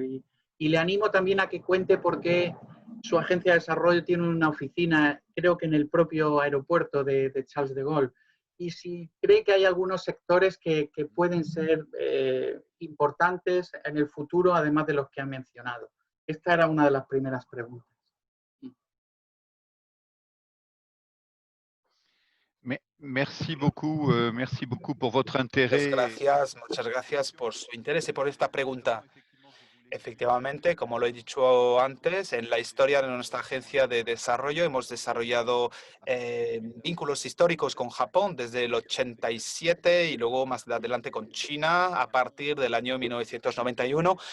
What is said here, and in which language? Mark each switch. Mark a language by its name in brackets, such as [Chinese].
[Spanish] Y le animo también a que cuente por qué su agencia de desarrollo tiene una oficina, creo que en el propio aeropuerto de Charles de Gaulle. Y si cree que hay algunos sectores que pueden ser importantes en el futuro, además de los que han mencionado. Esta era una de las primeras preguntas. [French] Merci beaucoup por votre intérêt. [Spanish] Muchas gracias por su interés y por esta pregunta. Efectivamente, como lo he dicho antes, en la historia de nuestra agencia de desarrollo hemos desarrollado vínculos históricos con Japón desde el 87 y luego más adelante con China a partir del año 1991.